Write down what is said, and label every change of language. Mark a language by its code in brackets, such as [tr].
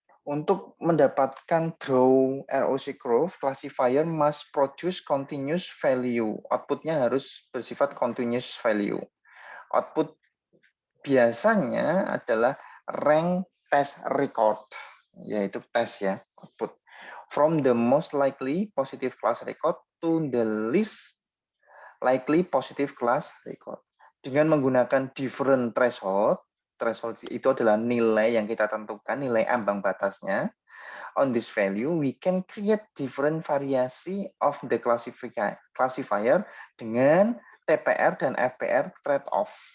[id] Untuk mendapatkan [en] draw ROC curve, classifier must produce continuous value. [id] Outputnya harus bersifat continuous value. Output biasanya adalah [en] rank test record, [id] yaitu tes ya, output. [en] From the most likely positive class record to the least likely positive class record. [id] Dengan menggunakan [en] different threshold, [id] threshold itu adalah nilai yang kita tentukan, nilai ambang batasnya. [en] On this value, we can create different [id] variasi [en] of the classifier [id] dengan TPR dan FPR trade-off.